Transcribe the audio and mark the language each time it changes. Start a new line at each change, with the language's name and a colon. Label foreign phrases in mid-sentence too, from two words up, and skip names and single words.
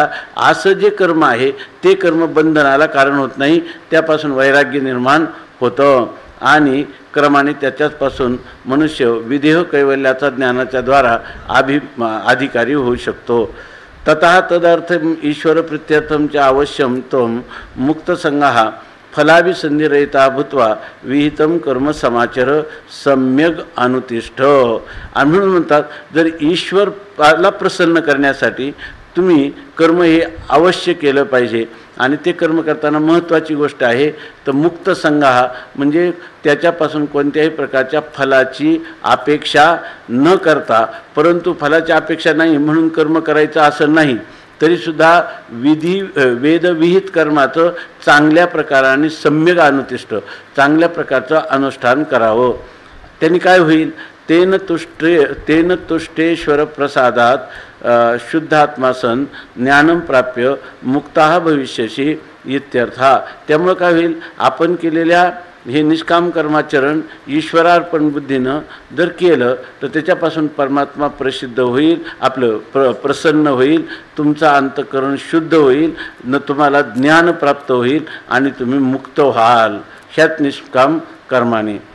Marathi: असं जे कर्म आहे ते कर्म बंधनाला कारण होत नाही, त्यापासून वैराग्य निर्माण होतं आणि क्रमाने त्याच्यापासून मनुष्य विदेह कैवल्याचा ज्ञानाच्या द्वारा अधिकारी होऊ शकतो.
Sanskrit: ततः तदर्थम ईश्वर प्रीत्यर्थम च अवश्यम त्वं मुक्तसंगः फलाभिसंधिरहिता भूत्वा विहितम कर्म समाचर सम्यक अनुतिष्ठ.
Marathi: आणि म्हणून म्हणतात जर ईश्वराला प्रसन्न करण्यासाठी तुम्ही कर्म हे अवश्य केलं पाहिजे आणि ते कर्म करताना महत्त्वाची गोष्ट आहे तर मुक्त संघा म्हणजे त्याच्यापासून कोणत्याही प्रकारच्या फलाची अपेक्षा न करता, परंतु फलाची अपेक्षा नाही म्हणून कर्म करायचं असं नाही, तरीसुद्धा वेदविहित कर्माचं चांगल्या प्रकाराने
Sanskrit: सम्यक अनुतिष्ठ
Marathi: चांगल्या प्रकारचं अनुष्ठान करावं. त्यांनी काय होईल
Sanskrit: तेन तुष्टेश्वर प्रसादात शुद्धात्मासन ज्ञानम प्राप्य मुक्ता भविष्यशी इत्यर्था.
Marathi: त्यामुळं काय होईल आपण केलेल्या हे निष्काम कर्माचरण ईश्वरार्पण बुद्धीनं जर केलं तर त्याच्यापासून परमात्मा प्रसिद्ध होईल, आपलं प्रसन्न होईल, तुमचा अंतःकरण शुद्ध होईल, न तुम्हाला ज्ञान प्राप्त होईल आणि तुम्ही मुक्त व्हाल ह्यात निष्काम कर्माने.